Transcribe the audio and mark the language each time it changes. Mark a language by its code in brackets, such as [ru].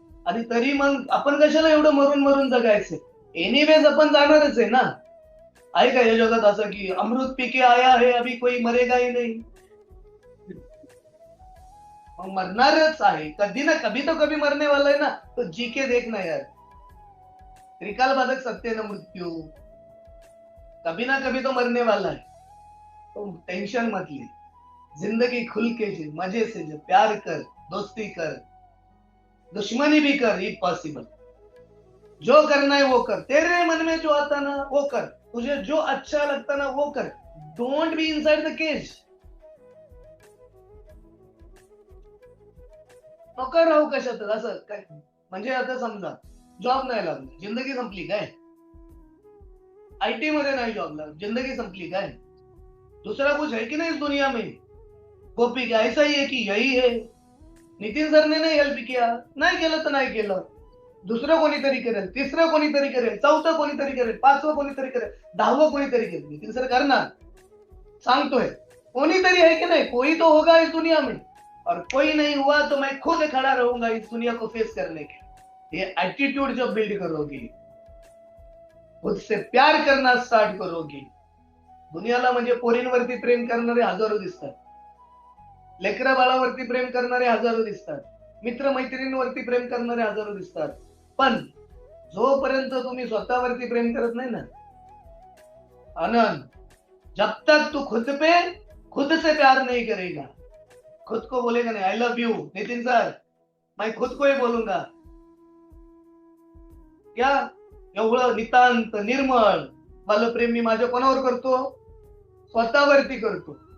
[mr] आणि तरी मग आपण कशाला एवढं मरून मरून जगायचं. एनिवेज आपण जाणारच आहे ना. आहे का या जगात असं की [hi] अमृत पीके आया है अभी कोई मरेगा ही नाही. [mr] मग मरणारच आहे, [hi] कधी ना कभी तो कभी मरने वाला है ना. तो जी के देख ना यार, [mr] त्रिकाल बाधक सत्य न मृत्यू, [hi] कभी ना कभी तो मरने वाला है. तो टेंशन मत ले, जिंदगी खुल के जी, मजे से जी, प्यार कर, दोस्ती कर, दुश्मनी भी कर [en] If possible. [hi] जो करना है वो कर, तेरे मन में जो आता ना वो कर, तुझे जो अच्छा लगता ना वो कर. [en] Don't be inside the cage. [mr] नको राहू कशात असं काय. म्हणजे आता समजा जॉब नाही लागला, जिंदगी संपली काय. आईटी मध्ये नाही जॉब लागला, जिंदगी संपली काय. [hi] दूसरा कुछ है कि नहीं इस दुनिया में. गोपी क्या ऐसा ही है कि यही है. नितीन सर ने नाही हेल्प किया, [mr] नाही केलं तर नाही केलं, दुसरं कोणीतरी करेल, तिसरं कोणीतरी करेल, चौथं कोणीतरी करेल, पाचवं कोणीतरी करेल, 10वं कोणीतरी करेल. नितीन सर करणार, सांगतोय. [hi] कोणीतरी है कि नहीं, कोई तो होगा इस दुनिया में. और कोई नहीं हुआ तो मैं खुद खड़ा रहूंगा इस दुनिया को फेस करने के. ये एटीट्यूड जब बिल्ड करोगी, खुद से प्यार करना स्टार्ट करोगी. [mr] दुनियाला म्हणजे पोरींवरती प्रेम करणारे हजारो दिसतात, लेकरा बाळावरती प्रेम करणारे हजारो दिसतात, मित्र मैत्रिणींवरती प्रेम करणारे हजारो दिसतात. पण जोपर्यंत तुम्ही स्वतःवरती प्रेम करत नाही ना आनंद, [hi] जब तक तू खुद से प्यार नहीं करेगा, खुद को बोलेगा नहीं [en] I love you [hi] Nitin sir, मैं खुद को ही बोलूंगा क्या, [mr] एवढं नितांत निर्मळ वालं प्रेम मी माझ्या कोणावर करतो, स्वतःवरती करतो.